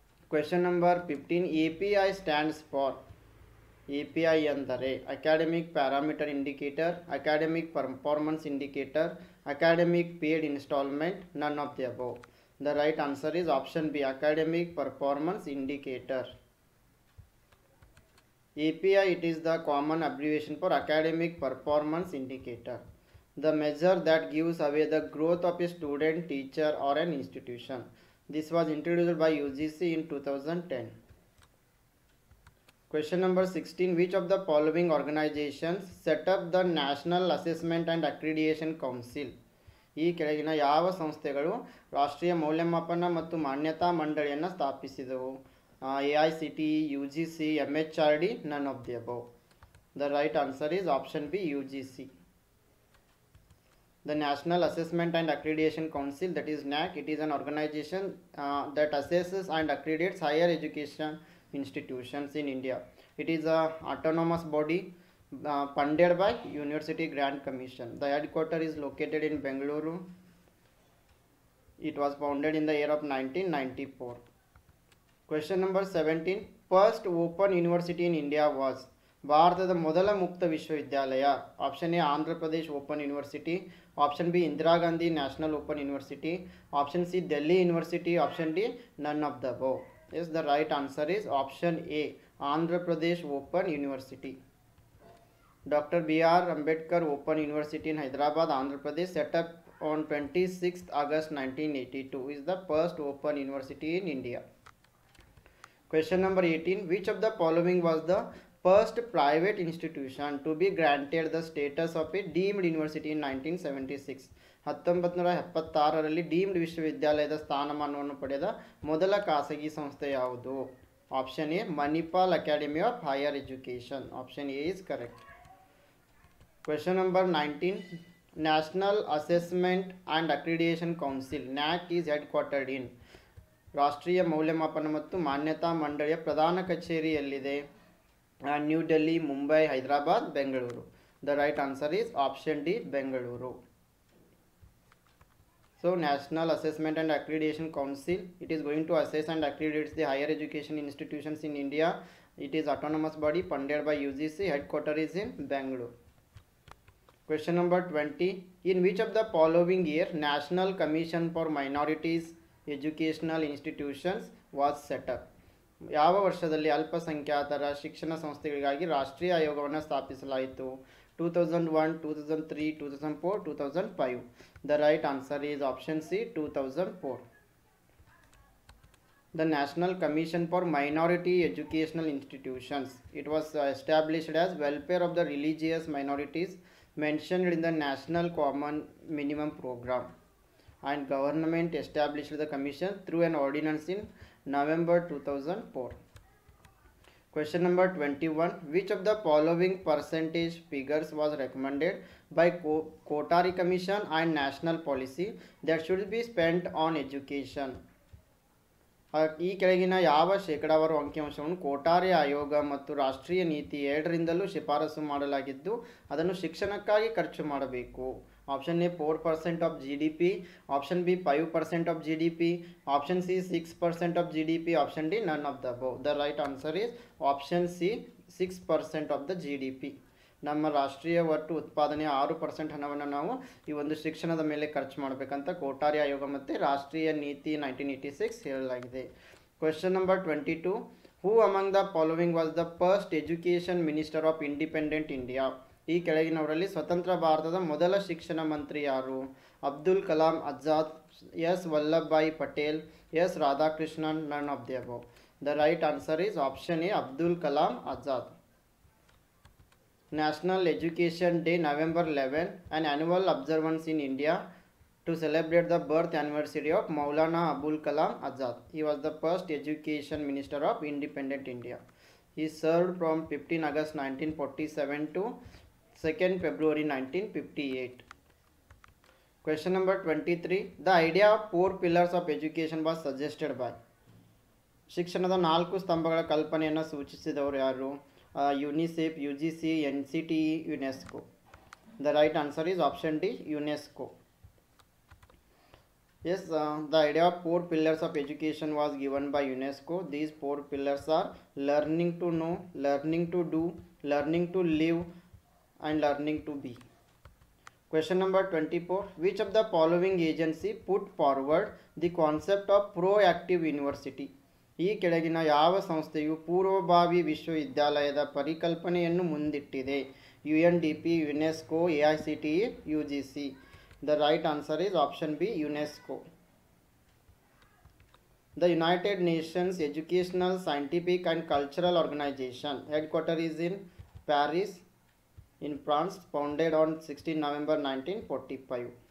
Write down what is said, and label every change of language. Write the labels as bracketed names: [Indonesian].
[English] Question number 15. API stands for. API [Kannada] ಅಂದರೆ [English] Academic parameter indicator, academic performance indicator, academic paid instalment, none of the above. The right answer is option B, academic performance indicator. API, it is the common abbreviation for academic performance indicator, the measure that gives away the growth of a student, teacher or an institution. This was introduced by UGC in 2010. Question number 16. Which of the following organizations set up the National Assessment and Accreditation Council? [Kannada] ಈ ಕೆಳಗಿನ ಯಾವ ಸಂಸ್ಥೆಗಳು ರಾಷ್ಟ್ರೀಯ ಮೌಲ್ಯಮಾಪನ ಮತ್ತು ಮಾನ್ಯತಾ ಮಂಡಳಿಯನ್ನು ಸ್ಥಾಪಿಸಿದವು? [English] AICTE, UGC, MHRD, none of the above. The right answer is option B, UGC. The National Assessment and Accreditation Council, that is NAC, it is an organization that assesses and accredits higher education institutions in India. It is a autonomous body funded by University Grant Commission. The headquarters is located in Bengaluru. It was founded in the year of 1994. Question number 17. First open university in India was. [Kannada] ಭಾರತದ ಮೊದಲ ಮುಕ್ತ ವಿಶ್ವವಿದ್ಯಾಲಯ. [English] Option A Andhra Pradesh Open University, option B Indira Gandhi National Open University, option C Delhi University, option D none of the above. Yes, the right answer is option A, Andhra Pradesh Open University. Dr. B.R. Ambedkar Open University in Hyderabad, Andhra Pradesh, set up on 26th August 1982, is the first open university in India. Question number 18. Which of the following was the first private institution to be granted the status of a deemed university in 1976? [Kannada] 1976ರಲ್ಲಿ deemed ವಿಶ್ವವಿದ್ಯಾಲಯದ ಸ್ಥಾನಮಾನವನ್ನು ಪಡೆದ ಮೊದಲ ಖಾಸಗಿ ಸಂಸ್ಥೆ ಯಾವುದು? [English] Option A Manipal academy of higher education. Option A is correct. Question number 19. National assessment and accreditation council, NAAC is headquartered in. [Kannada] ರಾಷ್ಟ್ರೀಯ ಮೌಲ್ಯಮಾಪನ ಮತ್ತು ಮಾನ್ಯತಾ ಮಂಡಳಿಯ ಪ್ರಧಾನ ಕಚೇರಿ ಎಲ್ಲಿದೆ? [English] New Delhi, Mumbai, Hyderabad, Bengaluru. The right answer is option D, Bengaluru. So National Assessment and Accreditation Council, it is going to assess and accredit the higher education institutions in India. It is autonomous body funded by UGC. Headquarters is in Bangalore. Question number 20. In which of the following year National Commission for Minorities Educational Institutions was set up? [Kannada] ಯಾವ ವರ್ಷದಲ್ಲಿ ಅಲ್ಪಸಂಖ್ಯಾತರ ಶಿಕ್ಷಣ ಸಂಸ್ಥೆಗಳಿಗಾಗಿ ರಾಷ್ಟ್ರೀಯ ಆಯೋಗವನ್ನು ಸ್ಥಾಪಿಸಲಾಯಿತು? [English] 2001, 2003, 2004, 2005. The right answer is option C, 2004. The National Commission for Minority Educational Institutions. It was established as welfare of the religious minorities mentioned in the National Common Minimum Program, and government established the commission through an ordinance in November 2004. Question number 21. Which of the following percentage figures was recommended by Kotari Commission and National Policy that should be spent on education? [Kannada] ಈ ಕೆಳಗಿನ ಯಾವ ಶೇಕಡಾವಾರು ಅಂಕಿಅಂಶವನ್ನು ಕೋಟಾರಿ ಆಯೋಗ ಮತ್ತು ರಾಷ್ಟ್ರೀಯ ನೀತಿ ಎರಡರಿಂದಲೂ ಶಿಫಾರಸು ಮಾಡಲಾಗಿದ್ದು ಅದನ್ನು ಶಿಕ್ಷಣಕ್ಕಾಗಿ ಖರ್ಚು ಮಾಡಬೇಕು? [English] Option A 4% of GDP, option B 5% of GDP, option C 6% of GDP, option D none of the above. The right answer is option C 6% of the GDP. [Kannada] ನಮ್ಮ ರಾಷ್ಟ್ರೀಯ ಒಟ್ಟು ಉತ್ಪಾದನೆಯ 6% ಹಣವನ್ನು ನಾವು ಈ ಒಂದು ಶಿಕ್ಷಣದ ಮೇಲೆ ಖರ್ಚು ಮಾಡಬೇಕಂತ ಕೋಟಾರಿ ಆಯೋಗ ಮತ್ತು ರಾಷ್ಟ್ರೀಯ ನೀತಿ 1986 ಹೇಳಲಾಗಿದೆ. [English] Question number 22. Who among the following was the first education minister of independent India? [Kannada] ಈ ಕೆಳಗಿನವರಲ್ಲಿ ಸ್ವತಂತ್ರ ಭಾರತದ ಮೊದಲ ಶಿಕ್ಷಣ ಮಂತ್ರಿ ಯಾರು? [English] Abdul Kalam Azad, S Vallabhbhai Patel, S Radhakrishnan, none of the above. The right answer is option A Abdul Kalam Azad. National Education Day, November 11, an annual observance in India to celebrate the birth anniversary of Maulana Abul Kalam Azad. He was the first education minister of independent India. He served from 15 August 1947 to 2nd February 1958. Question number 23. The idea of 4 pillars of education was suggested by? [Kannada] ಶಿಕ್ಷಣದ 4 ಸ್ತಂಭಗಳ ಕಲ್ಪನೆಯನ್ನು ಸೂಚಿಸಿದವರು ಯಾರು? [English] UNICEF, UGC, NCTE, UNESCO. The right answer is option D, UNESCO. Yes, the idea of 4 pillars of education was given by UNESCO. These 4 pillars are learning to know, learning to do, learning to live, and learning to be. Question number 24. Which of the following agency put forward the concept of proactive university? [Kannada] ಈ ಕೆಳಗಿನ ಯಾವ ಸಂಸ್ಥೆಯು ಪೂರ್ವಭಾವಿ ವಿಶ್ವವಿದ್ಯಾಲಯದ ಪರಿಕಲ್ಪನೆಯನ್ನು ಮುಂದಿಟ್ಟಿದೆ? [English] UNDP, UNESCO, AICTE, UGC. The right answer is option B, UNESCO. The United Nations Educational, Scientific and Cultural Organization headquarters is in Paris in France, founded on 16 November 1945.